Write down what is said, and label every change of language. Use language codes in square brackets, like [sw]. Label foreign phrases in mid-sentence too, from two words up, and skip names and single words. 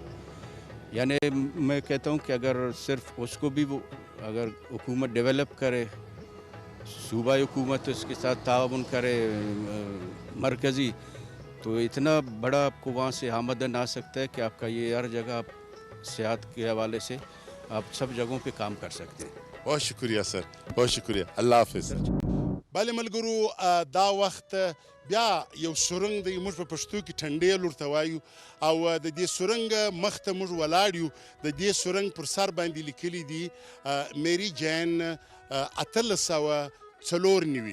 [ur] یعنی میں کہتا ہوں کہ اگر صرف اس کو بھی وہ اگر حکومت ڈیولپ کرے, صوبائی حکومت اس کے ساتھ تعاون کرے مرکزی, تو اتنا بڑا آپ کو وہاں سے آمدن آ سکتا ہے کہ آپ کا یہ ہر جگہ آپ سیاحت کے حوالے سے آپ سب جگہوں پہ کام کر سکتے ہیں. بہت شکریہ سر, بہت شکریہ, اللہ حافظ. [ps] بله ملګرو دا وخت بیا یو سرنګ دی, موږ په پښتو کې ټنډیل ورته وایو, او د دې سرنګ مخ ته موږ ولاړ یو. د دې سرنګ پر سر باندې لیکلي دي میری جین 1894.